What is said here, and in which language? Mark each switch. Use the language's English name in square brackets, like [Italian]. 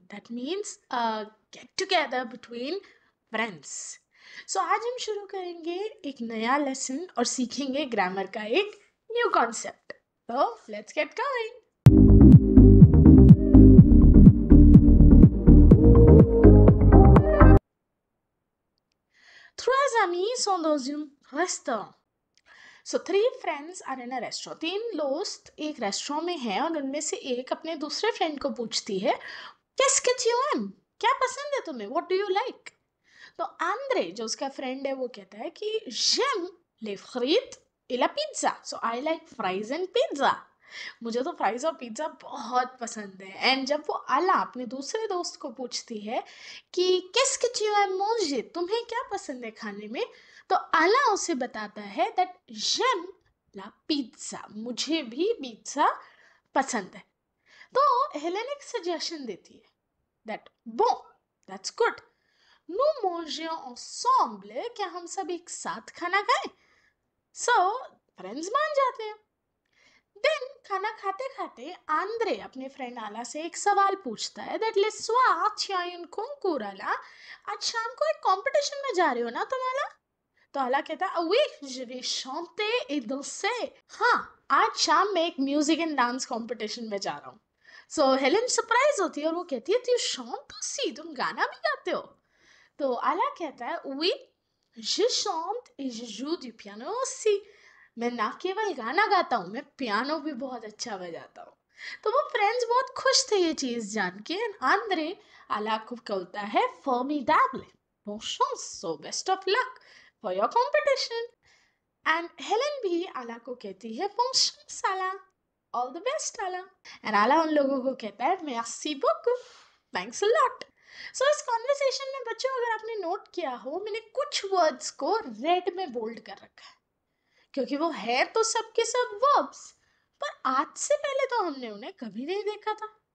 [English] That means a get together between friends. [Hindi] So आज हम शुरू करेंगे एक नया लेसन और सीखेंगे ग्रामर का एक new concept. [English] So let's get going. [French] Trois amis sont dans un restaurant. [English] So three friends are in a restaurant. [Hindi] तीन दोस्त एक रेस्टोरेंट में हैं और उनमें से एक अपने दूसरे फ्रेंड को पूछती है, [French] qu'est-ce que tu aimes? [Hindi] क्या पसंद है तुम्हें? [English] What do you like? [Hindi] तो आंद्रे जो उसका फ्रेंड है वो कहता है कि [French] j'aime les frites et la pizza. [English] So I like fries and pizza. [Hindi] मुझे तो फ्राइज और पिज्ज़ा बहुत पसंद है. एंड जब वो आला अपने दूसरे दोस्त को पूछती है कि [French] qu'est-ce que tu aimes manger? [Hindi] तुम्हें क्या पसंद है खाने में? तो आला उसे बताता है दैट [French] j'aime la pizza. [Hindi] मुझे भी पिज्ज़ा पसंद है. तो हेलेन एक सजेशन देती है that bon, [English] that's good. [French] nous mangeons ensemble. [Hindi] क्या हम सब एक साथ खाना खाएं? So फ्रेंड्स मान जाते हैं. देन खाना खाते खाते आंद्रे अपने फ्रेंड आला से एक सवाल पूछता है that [French] le soir tu as un concours [Hindi] आला. आज शाम को एक कंपटीशन में जा रहे हो ना तुम आला? तो आला कहता है [French] oui je vais chanter et danser. [Hindi] हाँ, आज शाम मैं एक म्यूजिक एंड डांस कंपटीशन में जा रहा हूँ. सो हेलेन सरप्राइज होती है और वो कहती है तू शांत सी, तुम गाना भी गाते हो? तो आला कहता है [French] oui je chante et je joue du piano aussi. [Hindi] मैं ना केवल गाना गाता हूँ, मैं पियानो भी बहुत अच्छा बजाता हूँ. तो वो फ्रेंड्स बहुत खुश थे ये चीज जान के. आंद्रे आला को कहता है [French] formidable, bon chance, [English] so best of luck for your competition. [Hindi] And Helen भी आला को कहती है [French] bon chance [Hindi] आला, [English] all the best [Hindi] आला. एंड आला उन लोगों को कहता है [French] merci beaucoup, [English] thanks a lot. [Hindi] सो इस कॉन्वर्सेशन में बच्चों अगर आपने नोट किया हो, मैंने कुछ वर्ड्स को रेड में बोल्ड कर रखा है क्योंकि वो है तो सबके सब वर्ब्स, पर आज से पहले तो हमने उन्हें कभी नहीं देखा था.